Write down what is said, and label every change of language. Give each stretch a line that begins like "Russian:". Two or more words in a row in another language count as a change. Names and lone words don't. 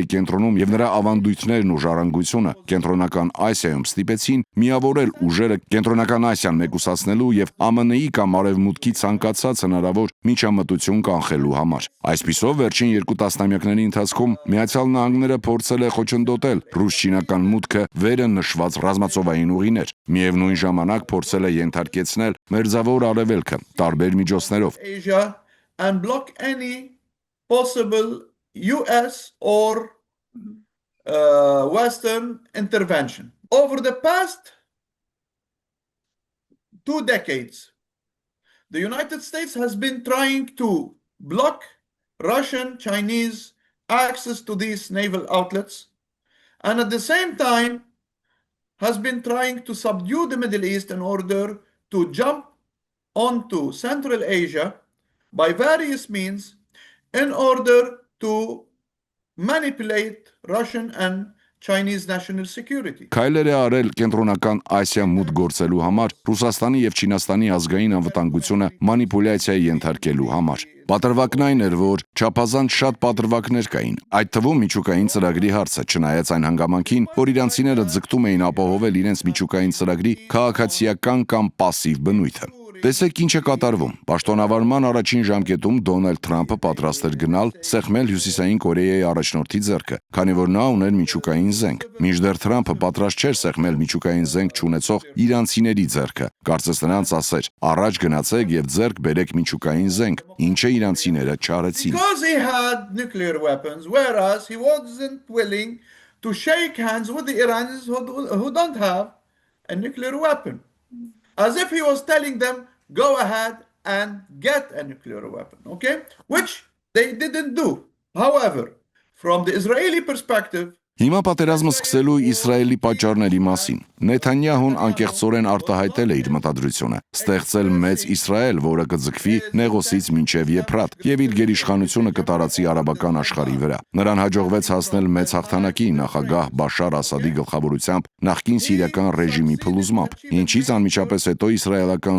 Armenian: կենտրոնում եւ նրա ավանդույթներն ու ժառանգությունը կենտրոնական Ասիայում ստիպեցին միավորել ուժերը կենտրոնական Ասիան մեկուսացնելու եւ ԱՄՆ-ի կամ Արևմուտքի ցանկացած հնարավոր միջամտություն կանխելու համար։ Այսպիսով վերջին 2 տասնամյակների ընթացքում Միացյալ Նահանգները փորձել է խոչընդոտել ռուս-չինական մուտքը վերը նշված ռազմածովային ուղիներ։ Միևնույն ժամանակ փորձել է ենթարկեցնել Մերձավոր Արևելքը տարբեր միջոցներով։
English: Asia and block any possible US or Western intervention. Over the past 2 decades, the United States has been trying to block Russian, Chinese access to these naval outlets, and at the same time has been trying to subdue the Middle East in order to jump onto Central Asia by various means in order to manipulate Russian and Chinese national security.
Armenian: Քայլեր է արել կենտրոնական Ասիա մուտք գործելու համար Ռուսաստանի եւ Չինաստանի ազգային անվտանգությունը մանիպուլյացիայի ենթարկելու համար։ Պատրվակն այն էր, որ չափազանց շատ պատրվակներ կային, այդ թվում միջուկային ծրագրի հարցը, չնայած այն հանգամանքին, որ իրանցիները ձգտում էին ապահովել իրենց միջուկային ծրագրի քաղաքացիական կամ պասիվ բնույթը։ Տեսեք ինչ է կատարվում։ Պաշտոնավարման առաջին ժամկետում Դոնալդ Թրամփը պատրաստ էր գնալ սեղմել Հյուսիսային Կորեայի առաջնորդի ձեռքը, քանի որ նա ուներ միջուկային զենք։ Մինչդեռ Թրամփը պատրաստ չէր սեղմել միջուկային զենք չունեցող իրանցիների ձեռքը։ Կարծես նրանց ասեր. «Առաջ գնացեք եւ ձեռք բերեք միջուկային զենք», ինչը իրանցիները չարեցին։
English: Because he had nuclear weapons, whereas he wasn't willing to shake hands with the Iranians who don't have a nuclear weapon. As if he was telling them, go ahead and get a nuclear weapon, okay? Which they didn't do. However, from the Israeli perspective,
Armenian: Հիմա պատերազմը սկսելու Իսրայելի պատճառների մասին։ Նեթանյահուն անկեղծորեն արտահայտել է իր մտադրությունը՝ ստեղծել մեծ Իսրայել, որը կձգվի Նեղոսից մինչև Եփրատ եւ իր գերիշխանությունը կտարածի արաբական աշխարհի վրա։ Նրան հաջողվեց հասնել մեծ հաղթանակի նախագահ Բաշար Ասադի գլխավորությամբ նախկին սիրիական ռեժիմի փլուզմամբ, ինչից անմիջապես հետո իսրայելական